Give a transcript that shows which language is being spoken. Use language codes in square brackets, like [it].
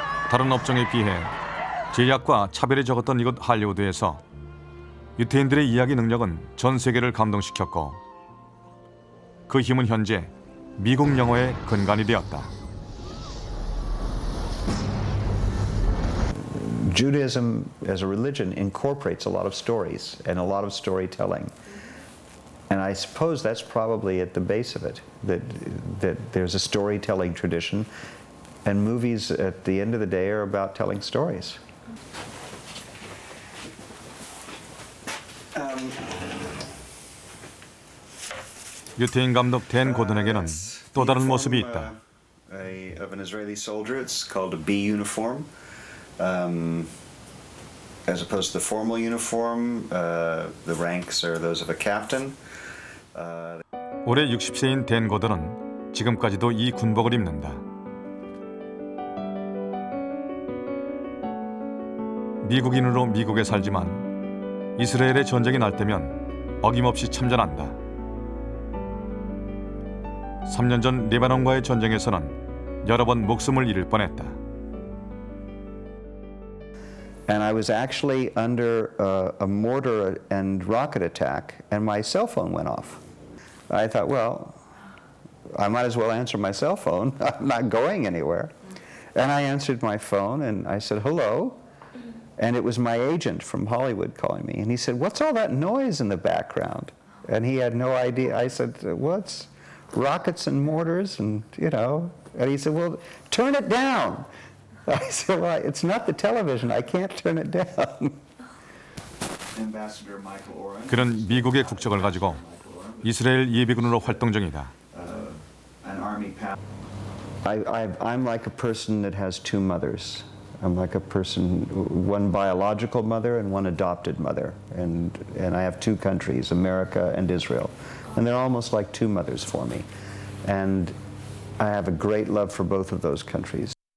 [ko] 다른 업종에 비해 제약과 차별이 적었던 이곳 할리우드에서 유태인들의 이야기 능력은 전 세계를 감동시켰고 그 힘은 현재 미국 영화의 근간이 되었다. [en] Judaism as a religion incorporates a lot of stories and a lot of storytelling. And I suppose that's probably at the base of it, that there's a storytelling tradition, and movies at the end of the day are about telling stories. [ko] 유태인 감독 댄 고든에게는 또 다른 모습이 있다. [en] Of an Israeli soldier. It's called a B uniform. As opposed to the formal uniform, the ranks are those of a captain. [ko] 올해 60세인 댄 고든은 지금까지도 이 군복을 입는다. 미국인으로 미국에 살지만 이스라엘의 전쟁이 날 때면 어김없이 참전한다. 3년 전 레바논과의 전쟁에서는 여러 번 목숨을 잃을 뻔했다. [en] And I was actually under a mortar and rocket attack, and my cell phone went off. I thought, well, I might as well answer my cell phone. I'm not going anywhere. And I answered my phone, and I said, hello. And it was my agent from Hollywood calling me. And he said, what's all that noise in the background? And he had no idea. I said, what's rockets and mortars? And, you know. And he said, well, turn it down. I said, well, it's not the television. I can't turn it down. Ambassador Michael Oren. [ko] 그는 미국의 국적을 가지고 이스라엘 예비군으로 활동 중이다. [en] An army pal. I'm like a person that has two mothers. I'm like a person, one biological mother and one adopted mother. And I have two countries, America and Israel. And they're almost like two mothers for me. And I have a great love for both of those countries.